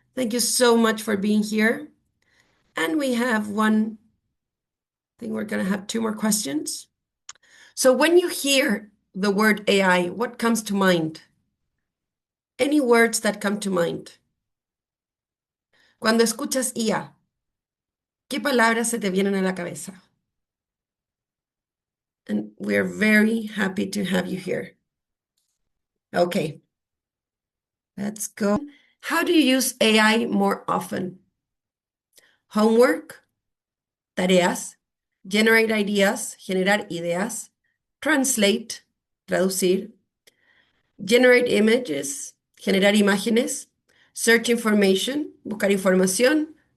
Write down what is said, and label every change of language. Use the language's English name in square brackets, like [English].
[English] Thank you so much for being here. And we have one thing, we're going to have 2 more questions. So when you hear the word AI, what comes to mind? Any words that come to mind? [Spanish] Cuando escuchas IA, ¿qué palabras se te vienen a la cabeza? [English] And we're very happy to have you here. Okay, let's go. How do you use AI more often? Homework, tareas, generate ideas, [Spanish] generar ideas, [English] translate, [Spanish] traducir, [English] generate images, [Spanish] generar imágenes, [English] search information, [Spanish] buscar información.